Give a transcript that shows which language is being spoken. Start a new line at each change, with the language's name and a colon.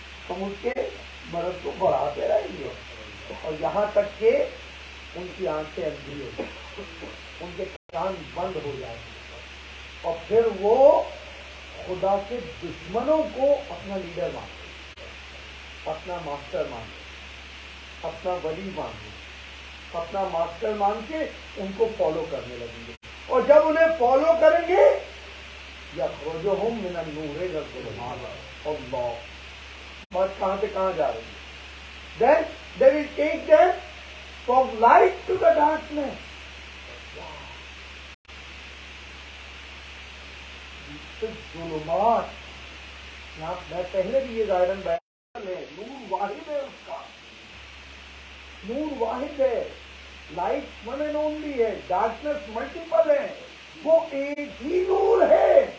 Urdu: ہم اس کے مرض کو بڑھاتے رہیں گے, اور یہاں تک کہ ان کی آنکھیں اندھی ہو جائیں, ان کے کان بند ہو جائیں, اور پھر وہ خدا کے دشمنوں کو اپنا لیڈر مانتے, اپنا ماسٹر مانتے, اپنا ولی مانتے, اپنا ماسٹر مان کے ان کو فالو کرنے لگیں گے. اور جب انہیں فالو کریں گے
Arabic: یخرجہم من النور الی الظلمات,
Urdu: اللہ بات کہاں سے کہاں جا رہی ہے.
English: Then they will take them from light to the darkness.
Urdu: ظلمات, میں پہلے بھی یہ ظاہراً بیان ہے, نور واحد ہے, اس کا نور واحد ہے,
English: light one and only
Urdu: ہے,
English: darkness multiple
Urdu: ہے, وہ ایک ہی نور ہے.